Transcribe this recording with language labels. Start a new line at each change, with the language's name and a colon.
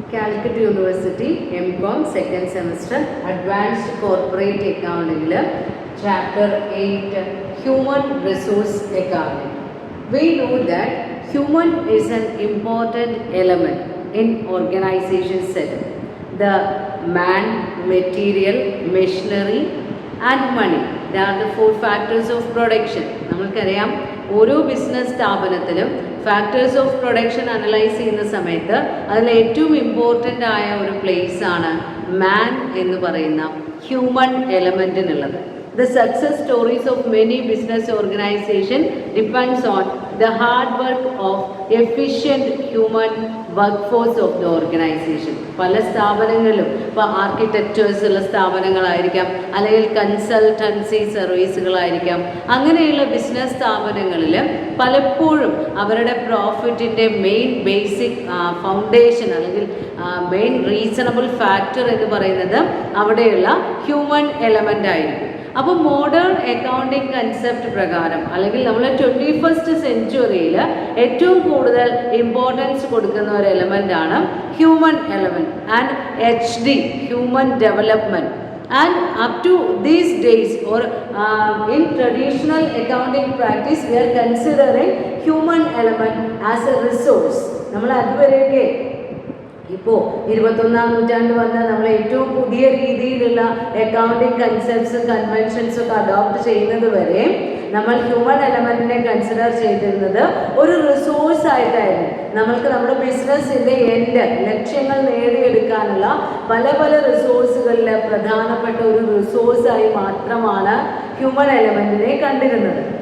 English: Calicut university MCom second semester advanced corporate അക്കൗണ്ടിങ്ങിൽ chapter 8 human resource accounting. We know that human is an important element in organization setup. The man, material, machinery and money. They are the four factors of production.
Malayalam: നമ്മൾക്കറിയാം ഓരോ business സ്ഥാപനത്തിലും factors of production analyse ചെയ്യുന്ന സമയത്ത് അതിൽ ഏറ്റവും important ആയ ഒരു place ആണ് മാൻ എന്ന് പറയുന്ന human എലമെൻറ്റിനുള്ളത്.
English: The success stories of many business organizations depends on the hard work of efficient human workforce of the organization.
Malayalam: പല സ്ഥാപനങ്ങളിലും ഇപ്പോൾ ആർക്കിടെക്ചേഴ്സ് ഉള്ള സ്ഥാപനങ്ങളായിരിക്കാം, അല്ലെങ്കിൽ കൺസൾട്ടൻസി സർവീസുകളായിരിക്കാം. അങ്ങനെയുള്ള ബിസിനസ് സ്ഥാപനങ്ങളിൽ പലപ്പോഴും അവരുടെ പ്രോഫിറ്റിൻ്റെ മെയിൻ ബേസിക് ഫൗണ്ടേഷൻ അല്ലെങ്കിൽ മെയിൻ റീസണബിൾ ഫാക്ടർ എന്ന് പറയുന്നത് അവിടെയുള്ള ഹ്യൂമൻ എലമെൻ്റ് ആയിരിക്കും. അപ്പോൾ മോഡേൺ അക്കൗണ്ടിങ് കൺസെപ്റ്റ് പ്രകാരം അല്ലെങ്കിൽ നമ്മൾ 21st സെഞ്ച്വറിയിൽ ഏറ്റവും കൂടുതൽ ഇമ്പോർട്ടൻസ് കൊടുക്കുന്ന ഒരു എലമെൻ്റ് ആണ്
English: Human element and HD human development. And up to these days or in traditional accounting practice we are considering human element as a resource.
Malayalam: നമ്മൾ അതുവരെയൊക്കെ ഇപ്പോൾ 21ാം നൂറ്റാണ്ട് വന്ന് നമ്മൾ ഏറ്റവും പുതിയ രീതിയിലുള്ള അക്കൗണ്ടിങ് കൺസെപ്റ്റ്സും കൺവെൻഷൻസും ഒക്കെ അഡോപ്റ്റ് ചെയ്യുന്നത് വരെ നമ്മൾ ഹ്യൂമൻ എലമെൻറ്റിനെ കൺസിഡർ ചെയ്തിരുന്നത് ഒരു റിസോഴ്സ് ആയിട്ടായിരുന്നു. നമ്മൾക്ക് നമ്മുടെ ബിസിനസ്സിൻ്റെ ലക്ഷ്യങ്ങൾ നേടിയെടുക്കാനുള്ള പല പല റിസോഴ്സുകളിൽ പ്രധാനപ്പെട്ട ഒരു റിസോഴ്സായി മാത്രമാണ് ഹ്യൂമൻ എലമെൻറ്റിനെ കണ്ടിരുന്നത്.